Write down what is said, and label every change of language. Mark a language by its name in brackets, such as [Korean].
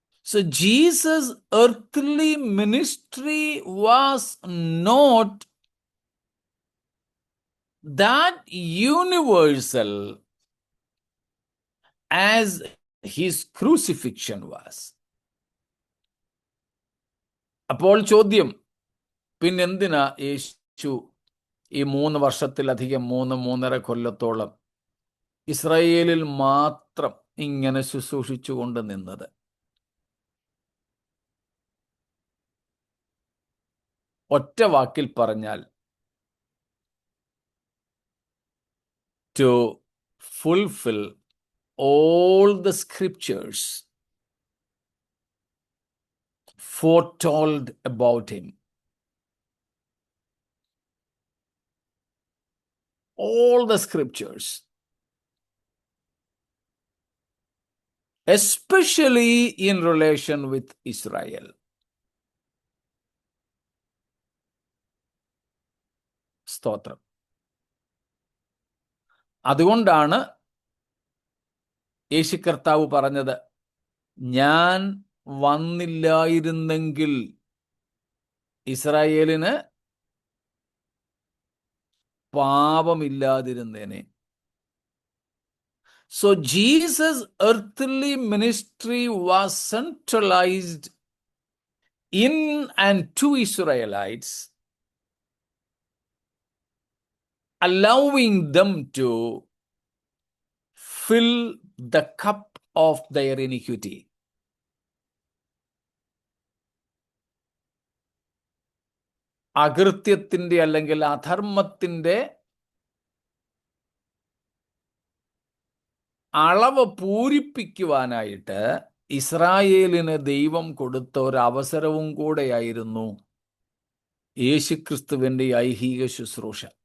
[English] So Jesus' earthly ministry was not that universal as his crucifixion was. [Malayalam] അപ്പോൾ ചോദ്യം, പിന്നെന്തിനാ യേശു ഈ 3 വർഷത്തിലധികം, 3.5 കൊല്ലത്തോളം ഇസ്രായേലിൽ മാത്രം ഇങ്ങനെ ശുശ്രൂഷിച്ചുകൊണ്ട് നിന്നത്? ഒറ്റ വാക്കിൽ പറഞ്ഞാൽ, [English] to fulfill all the scriptures foretold about him. All the scriptures, especially in relation with Israel. [Malayalam] സ്തോത്രം. അതുകൊണ്ടാണ് യേശു കർത്താവ് പറഞ്ഞത്, ഞാൻ വന്നില്ലായിരുന്നെങ്കിൽ ഇസ്രായേലിന് പാപമില്ലാതിരുന്നേനെ. [English] So Jesus' earthly ministry was centralized in and to Israelites, allowing them to fill the cup of their iniquity. [Malayalam] അകൃത്യത്തിൻ്റെ അല്ലെങ്കിൽ അധർമ്മത്തിൻ്റെ അളവ് പൂരിപ്പിക്കുവാനായിട്ട് ഇസ്രായേലിന് ദൈവം കൊടുത്ത ഒരു അവസരവും കൂടെയായിരുന്നു യേശുക്രിസ്തുവിൻ്റെ ഐഹിക ശുശ്രൂഷ.